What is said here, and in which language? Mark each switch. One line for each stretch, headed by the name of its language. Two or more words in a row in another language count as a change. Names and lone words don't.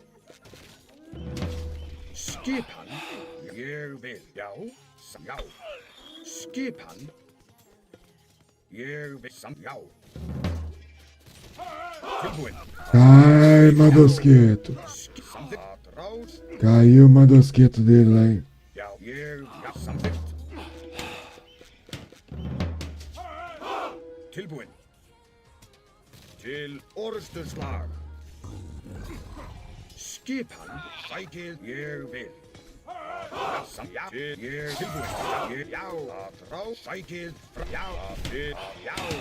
Icelandic: Skipan. Ég vil. Já. Já. Skipan. Ég vil. Já. Tilbúin.
Portuguese: Ai, Madosqueto.
Icelandic: Samþykkt. Atrás.
Portuguese: Caiu o Madosqueto dele lá, hein?
Icelandic: Já. Ég. Já. Samþykkt. Tilbúin. Til orrustuslag. Skipan. Sækið. Ég vil. Já. Ég. Tilbúin. Já. Atrás. Sækið. Já. Til. Já.